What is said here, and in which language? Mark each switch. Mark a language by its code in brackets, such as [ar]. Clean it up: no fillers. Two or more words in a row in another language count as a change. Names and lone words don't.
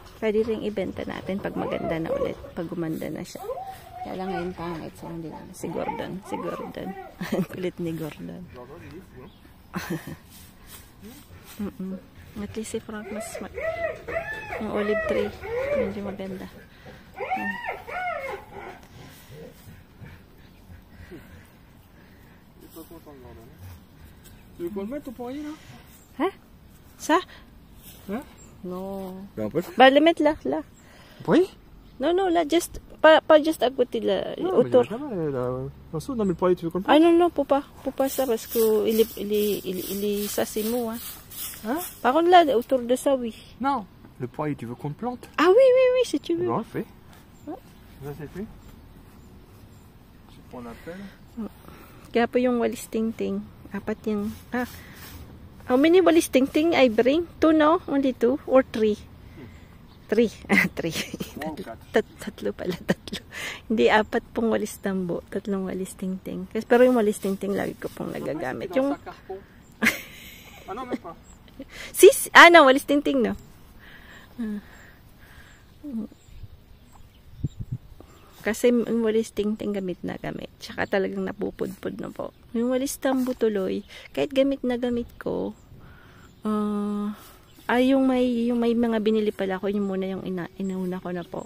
[tl] Pwede rin ibenta natin pag maganda na ulit, pag gumanda na siya. Kaya lang ngayon pangit, so hindi na. Si Gordon kulit ni Gordon. [en] At least [tl] si Frank mas yung olive tree medyo maganda. [fr] Tu veux pas le mettre au poirier là? Hein? Ça? Hein? Non. Ben, on peut le Bah, le mettre là. poirier? Non, là, juste, pas juste à côté, là, autour. Non, mais le poirier, tu veux qu'on le Ah non, faut pas ça, parce que ça c'est mou, hein. Hein? Par contre, là, autour de ça, oui. Non, le poirier, tu veux qu'on le plante? Ah oui, si tu veux. Ben, on le fait. Ça, c'est fait. Je sais pas, on appelle. [tl] Kaya po yung walis ting-ting. 4 yung, [en] how many [tl] walis ting-ting [en] I bring? 2, no? Only 2? Or 3? 3. 3. Tatlo pala. Hindi, 4 pong walis tambo. 3 walis ting-ting. Pero yung walis ting-ting lagi ko pong nagagamit. Yung [fr] non, même pas. [tl] no, walis ting-ting, no? Kasi yung walis ting-ting gamit. Tsaka talagang napupudpud na po. Yung walis tambo tuloy, kahit gamit ko, yung may mga binili pala ko, yung muna yung inauna ko na po.